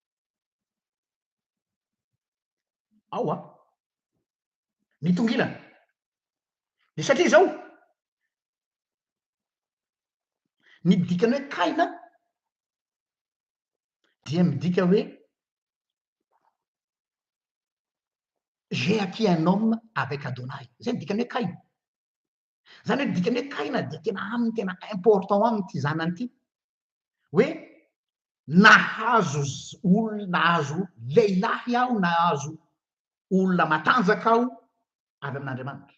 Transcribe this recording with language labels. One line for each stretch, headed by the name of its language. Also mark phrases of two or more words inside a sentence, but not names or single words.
Malagasy: Ao ny tongilana. De satria zao ny dikany hoe Kaina dia midika hoe
French: j'ai acquis un homme avec Adonai.
Malagasy: Zay dikany hoe Kaina. Zany hoe dikany hoe Kaina dia tena aminy tena important aminy ty zanany ty. Hoe nahazo nahazo lehilahy aho, nahazo olona matanjaka aho avy amin'Andriamanitra.